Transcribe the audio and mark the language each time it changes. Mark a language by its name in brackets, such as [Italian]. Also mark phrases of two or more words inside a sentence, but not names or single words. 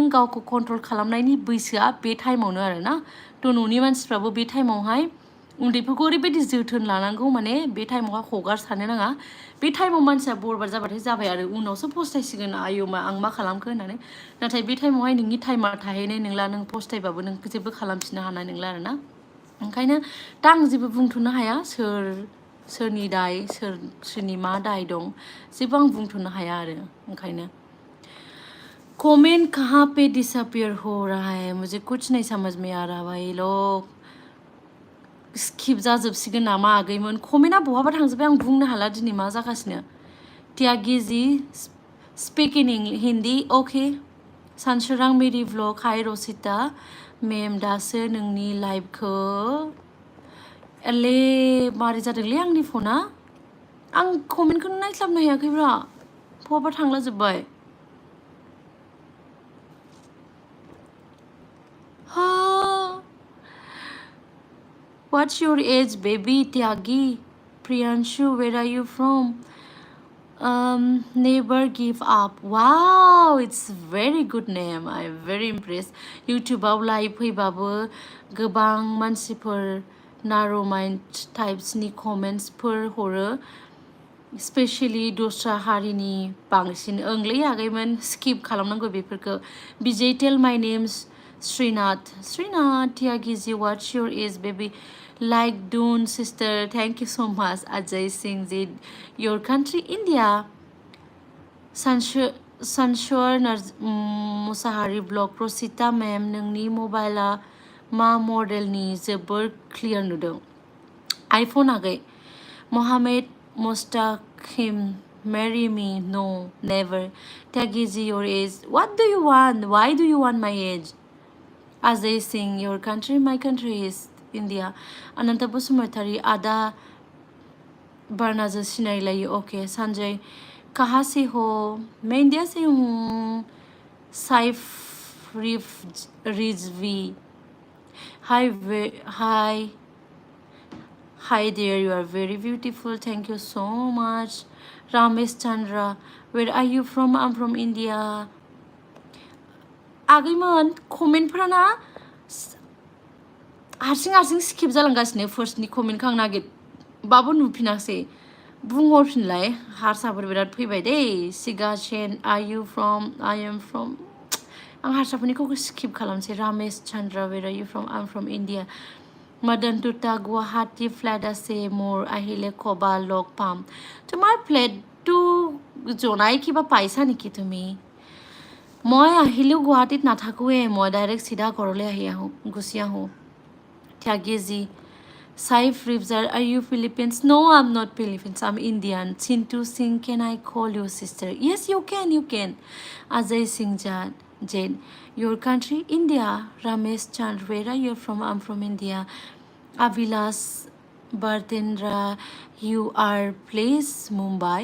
[Bodo] गावखौ कन्ट्रल खालामनायनि बैसोआ बे टाइमावनो आरोना थ' न'नि मानसिफ्राबो बे टाइमावहाय उन्दैफोरखौ ओरैबायदि जोथोन लानांगौ माने बे टाइमावहाय हगारसारनो नाङा बे टाइमाव मानसिया बरबाद जाबाथाय जाबाय आरो उनावसो फस्थायसिगोन आयौ आं मा खालामखो होननानै नाथाय बे टाइमावहाय नोंनि टाइमा थाहैनाय नंला नों फस्थायबाबो नों जेबो खालामफिननो हानाय नंला आरोना ओंखायनो दा आं जेबो बुंथ'नो हाया सोरनि दाय सोरनि मा दाय दं जेबो आं बुंथ'नो हाया आरो ओंखायनो [Hindi] कमेंट कहाँ पे डिसअपियर हो रहा है मुझे कुछ नहीं समझ में आ रहा भाई लोग [Bodo] स्किप जाजोबसिगोन नामा आगैमोन कमेन्टआ बहाबा थांजोब्बाय आं बुंनो हाला दिनै मा जागासिनो त्यागिजी [English] speak in Hindi okay [Bodo] सानसोरां मेरी व्लग हाय रसिता मेम दासो नोंनि लाइभखौ एले मारै जादोंलै आंनि फना आं कमेन्टखौनो नायस्लाबनो हायाखैब्रा बहाबा थांला जोब्बाय [English] What's your age, baby? Tyagi, Priyanshu, where are you from? Never give up. Wow, it's very good name. I'm very impressed. [Bodo] YouTubeआव लाइभ फैबाबो गोबां मानसिफोर नारो माइन्ड टाइप्सनि कमेन्ट्सफोर हरो स्पेशली दस्रा हारिनि बांसिन ओंलै आगैमोन स्किप खालामनांगौ बेफोरखौ बिजय [English] tell my names [Bodo] Srinath, Tyagiji, [English] what's your age, baby? Like Dune, sister. Thank you so much, Ajay Singh ji. Your country, India. Sanshur Musahari blog. Rosita ma'am, [Bodo] नोंनि मबाइला मा मडेलनि जोबोर क्लियर नुदों iPhone आगै Mohammed Mustaqim, [English] marry me? No, never. Tyagiji, your age. What do you want? Why do you want my age? Ajay Singh, your country, my country is India. Ananta Basumatari, Ada Barnaza Sinailayi, okay. Sanjay, [Hindi] कहाँ से हो मैं इंडिया से हूँ [English] साइफ रिजवी hi there, you are very beautiful, thank you so much. Ramesh Chandra, where are you from? I'm from India. [Bodo] आगैमोन कमेन्टफोराना हारसिं स्किप जालांगासिनो फार्स्टनि कमेन्टखौ आं नागिरबाबो नुफिनासै बुंहरफिनलाय हारसाफोर बिराद फैबाय दे सिगा चेन [English] are you from I am from [Bodo] आं हारसाफोरनिखौ स्किप खालामसै [Assamese] रामेश चन्द्र [English] where are you from I am from India [Assamese] मदन टुटा गुवाहाटी फ्लेट আছে মোৰ আহিলে কবা লগ পাম তোমাৰ ফ্লেটটো জনাই কিবা পাইছা নেকি তুমি মই আহিলেও গুৱাহাটীত নাথাকোৱে মই ডাইৰেক্ট চিধা ঘৰলৈ গুচি আহোঁ Tyagiji, Saif Rivzar, [English] are you Philippines? No, I'm not Philippines. I'm Indian. Chintu Singh, can I call you sister? Yes, you can. Ajay Singh Jain, your country? India. Ramesh Chand, where are you from? I'm from India. Avilas Bhartendra, you are place Mumbai?